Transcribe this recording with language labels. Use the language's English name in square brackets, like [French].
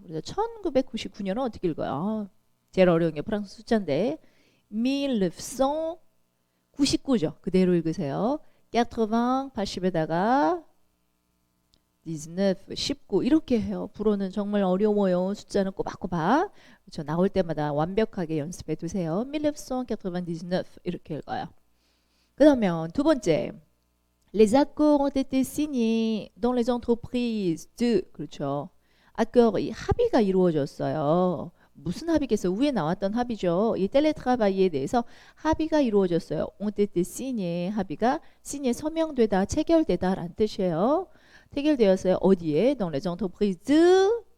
[Korean] 그래서 1999년은 어떻게 읽어요? 제일 어려운 게 프랑스 숫자인데 1999죠. 그대로 읽으세요. 80, 80에다가 19 이렇게 해요. 불어는 정말 어려워요. 숫자는 꼬박꼬박. 그렇죠. 나올 때마다 완벽하게 연습해 두세요. 1999 이렇게 읽어요. 그러면 두 번째, [French] les accords ont été signés dans les entreprises de [Korean] 그렇죠. accord 이 합의가 이루어졌어요. 무슨 합의겠어요? 위에 나왔던 합의죠. 이 텔레트라바이에 대해서 합의가 이루어졌어요. [French] ont été signés [Korean] 합의가 signé 서명되다, 체결되다 라는 뜻이에요. 체결되었어요. 어디에? [French] dans les entreprises.